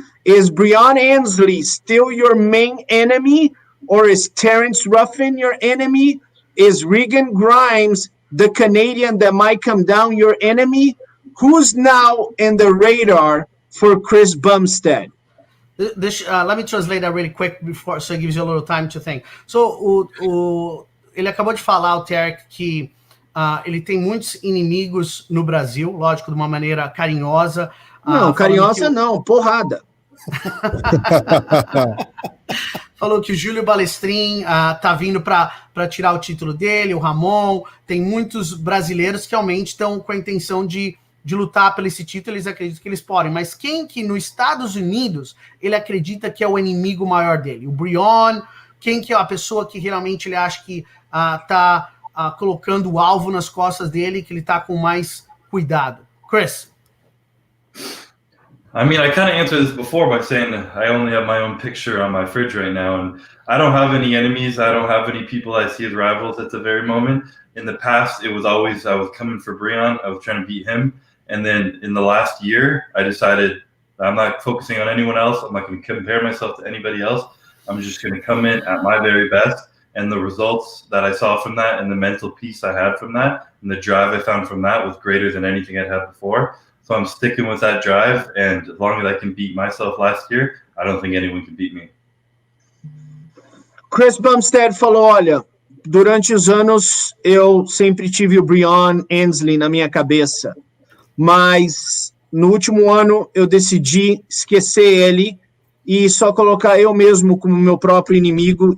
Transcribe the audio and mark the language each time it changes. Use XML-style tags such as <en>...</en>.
<en>Is Brian Ansley still your main enemy, or is Terrence Ruffin your enemy? Is Regan Grimes, the Canadian that might come down, your enemy? Who's now in the radar for Chris Bumstead? Let me translate that really quick before, so it gives you a little time to think.</en> <pt>So, ele acabou de falar, o Terrick, que ele tem muitos inimigos no Brasil, lógico, de uma maneira carinhosa. Não, carinhosa não, porrada. Falou que o Julio Balestrin tá vindo para tirar o título dele, o Ramon. Tem muitos brasileiros que realmente estão com a intenção de lutar por esse título, eles acreditam que eles podem. Mas quem que nos Estados Unidos ele acredita que é o inimigo maior dele? O Brian? Quem que é a pessoa que realmente ele acha que tá colocando o alvo nas costas dele, que ele tá com mais cuidado?</pt> <en>Chris? I mean, I kind of answered this before by saying I only have my own picture on my fridge right now, and I don't have any enemies. I don't have any people I see as rivals at the very moment. In the past, it was always I was coming for Brian. I was trying to beat him. And then in the last year, I decided I'm not focusing on anyone else. I'm not going to compare myself to anybody else. I'm just going to come in at my very best. And the results that I saw from that and the mental peace I had from that and the drive I found from that was greater than anything I'd had before. So I'm sticking with that drive. And as long as I can beat myself last year, I don't think anyone can beat me.</en> <pt>Chris Bumstead falou, olha, durante os anos eu sempre tive o Brian Ansley na minha cabeça, mas no último ano eu decidi esquecer ele e só colocar eu mesmo como meu próprio inimigo.</pt>